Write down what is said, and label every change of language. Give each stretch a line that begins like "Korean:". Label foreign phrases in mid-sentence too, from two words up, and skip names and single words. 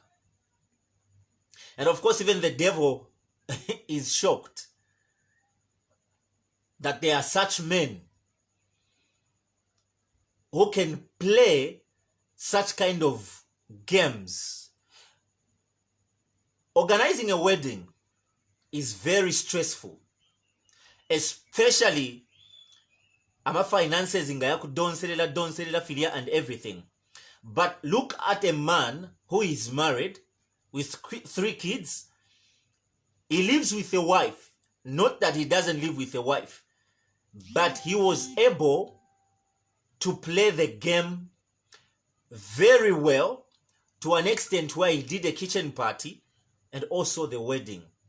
English: And of course, even the devil is shocked that there are such men who can play such kind of games. Organizing a wedding is very stressful, especially
Bemba: ama finances nga yakudonselela filia
English: and everything. But look at a man who is married with 3 kids. He lives with a wife. Not that he doesn't live with a wife, but he was able to play the game very well to an extent where he did a kitchen party and also the wedding.